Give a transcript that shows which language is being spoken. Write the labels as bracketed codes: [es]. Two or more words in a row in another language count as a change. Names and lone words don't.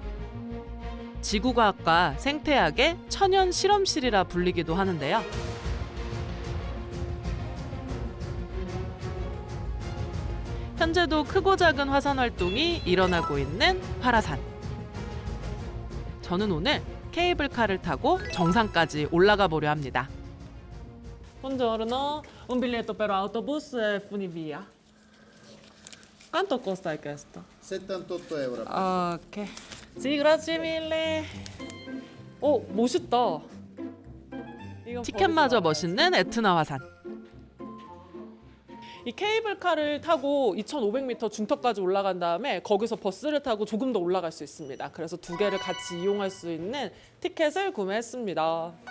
[ko] 지구과학과 생태학의 천연 실험실이라 불리기도 하는데요. 현재도 크고 작은 화산 활동이 일어나고 있는 활화산. 저는 오늘 케이블카를 타고 정상까지 올라가 보려 합니다. [it] Buongiorno, un biglietto per autobus e funivia. Quanto costa questo? 78 euro. Ok. Sì, grazie mille. [ko] 멋있다. 티켓마저 멋있는 에트나 화산. 이 케이블카를 타고 2,500m 중턱까지 올라간 다음에 거기서 버스를 타고 조금 더 올라갈 수 있습니다. 그래서 두 개를 같이 이용할 수 있는 티켓을 구매했습니다.